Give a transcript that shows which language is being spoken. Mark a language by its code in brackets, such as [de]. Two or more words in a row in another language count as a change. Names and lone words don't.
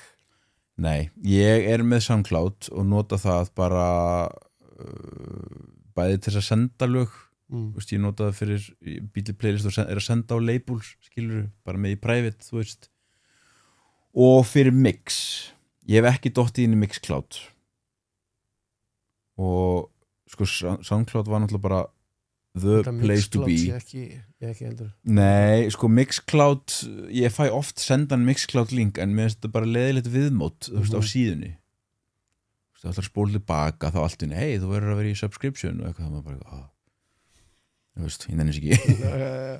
[is] nei, ég er með SoundCloud og nota það bara bæði til að senda lög veist, ég nota það fyrir bíli playlist og er að senda á labels skilur, bara með í private þú veist og fyrir mix ég hef ekki dottið inn í Mixcloud og sko SoundCloud var náttúrulega bara [en] the place to be. [is] Ég ekki heldur. Nei, sko Mixcloud, ég fæ oft sendan Mixcloud link en mér finnst þetta bara leiðilegt viðmót, þú veist, á síðunni. Þú veist, það ætlar að spóla tilbaka þá allt inni, hei, þú verður að vera í subscription og eitthvað, það maður bara, þú veist, ég nefnir ekki.